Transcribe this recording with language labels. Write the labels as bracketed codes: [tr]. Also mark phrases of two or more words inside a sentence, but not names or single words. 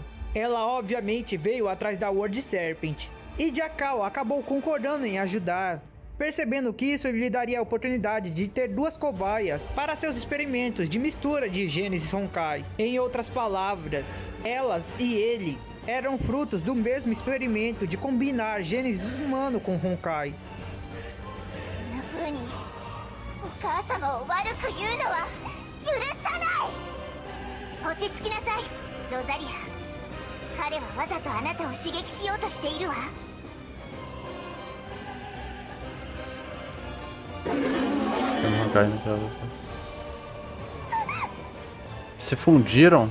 [pt] Ela obviamente veio atrás da World Serpent, e Jakal acabou concordando em ajudar, percebendo que isso lhe daria a oportunidade de ter 2 cobaias para seus experimentos de mistura de Gênesis Honkai. Em outras palavras, elas e ele eram frutos do mesmo experimento de combinar Gênesis humano com Honkai. [ja] そんな風にお母様を悪く言うのは許さない。落ち着きなさい、ロザリア。彼はわざとあなたを刺激しようとしているわ。 [pt] Se fundiram?